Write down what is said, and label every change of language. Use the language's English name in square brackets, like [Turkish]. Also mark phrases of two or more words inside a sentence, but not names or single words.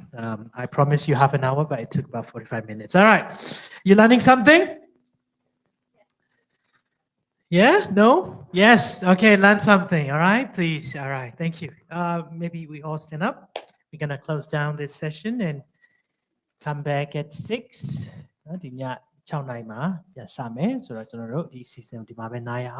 [English] I promised you half an hour, but it took about 45 minutes. All right. You learning something? Yeah? No? Yes. Okay, learn something. All right, please. All right. Thank you. Maybe we all stand up. We're going to close down this session and come back at 6. [Burmese] ဒီည6 နာရီမှာပြန်စမယ်ဆိုတော့ကျွန်တော်တို့ဒီ season ဒီမှာပဲနားရအောင်